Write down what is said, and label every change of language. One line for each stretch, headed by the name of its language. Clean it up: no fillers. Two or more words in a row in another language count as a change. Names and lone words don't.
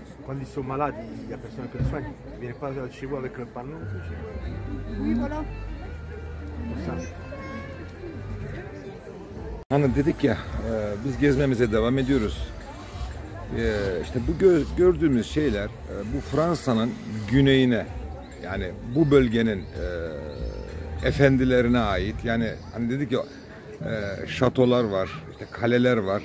French: quand ils sont malades, il n'y a personne qui les soigne. Ils ne viennent pas chez vous avec un panneau. Oui, voilà. Ça.
Turkish: Hani dedik ya, biz gezmemize devam ediyoruz. İşte bu gördüğümüz şeyler bu Fransa'nın güneyine, yani bu bölgenin efendilerine ait. Yani hani dedik ya, şatolar var, işte kaleler var.